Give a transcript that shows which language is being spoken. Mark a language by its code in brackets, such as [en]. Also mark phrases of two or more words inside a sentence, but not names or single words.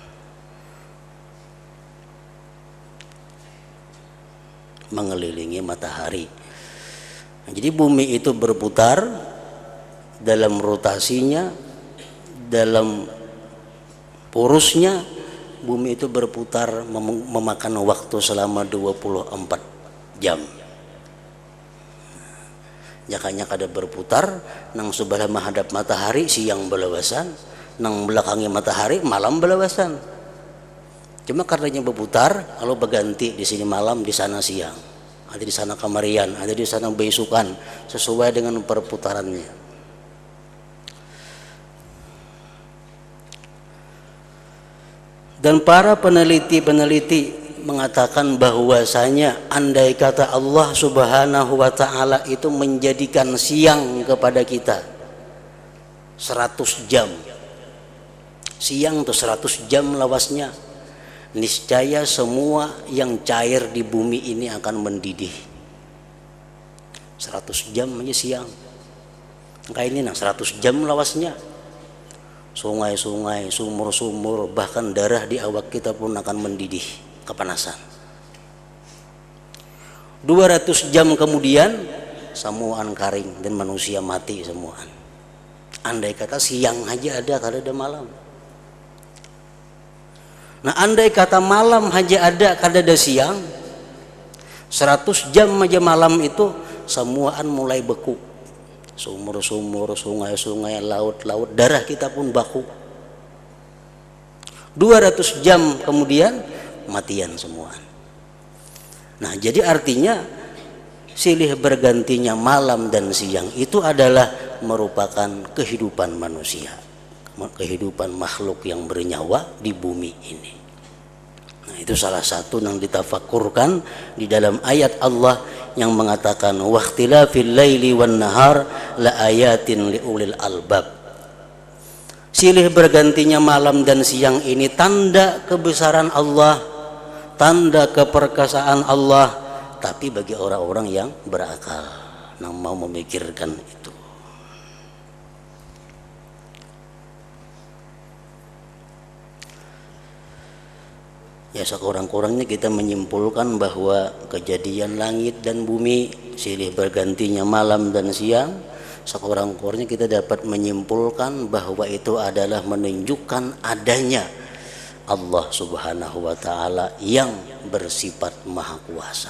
[id] Mengelilingi matahari. Nah, jadi bumi itu berputar dalam rotasinya, dalam porosnya. Bumi itu berputar memakan waktu selama 24 jam. [bjn] Jakanya kada berputar nang sebelah menghadap matahari siang belawasan, nang belakangi matahari malam belawasan. [id] Cuma karenanya berputar, kalau berganti di sini malam, di sana siang, ada di sana kamarian, ada di sana besukan, sesuai dengan perputarannya. Dan para peneliti mengatakan bahwasanya andai kata Allah [ar] سبحانه وتعالى [id] itu menjadikan siang kepada kita 100 jam, siang tuh 100 jam lawasnya, niscaya semua yang cair di bumi ini akan mendidih. 100 jam aja siang, kayak ini 100 jam lawasnya. Sungai-sungai, sumur-sumur, bahkan darah di awak kita pun akan mendidih kepanasan. [bjn] 200 jam kemudian semuaan karing dan manusia mati semuaan. Andai kata siang aja ada, kada ada malam. Nah, andai kata malam aja ada, kada ada siang, 100 jam aja malam itu semuaan mulai beku. [id] Sumur-sumur, sungai-sungai, laut-laut, darah kita pun baku. [bjn] 200 jam kemudian matian semua. [id] Nah, jadi artinya silih bergantinya malam dan siang itu adalah merupakan kehidupan manusia, kehidupan makhluk yang bernyawa di bumi ini. Nah, Itu salah satu yang ditafakurkan di dalam ayat Allah yang mengatakan [ar] واختلاف الليل والنهار لآيات لأولي الألباب. [id] Silih bergantinya malam dan siang ini tanda kebesaran Allah, tanda keperkasaan Allah, tapi bagi orang-orang yang berakal, yang mau memikirkan itu. Ya, sekurang-kurangnya kita menyimpulkan bahwa kejadian langit dan bumi, silih bergantinya malam dan siang, sekurang-kurangnya kita dapat menyimpulkan bahwa itu adalah menunjukkan adanya Allah [ar] سبحانه وتعالى [id] yang bersifat maha kuasa.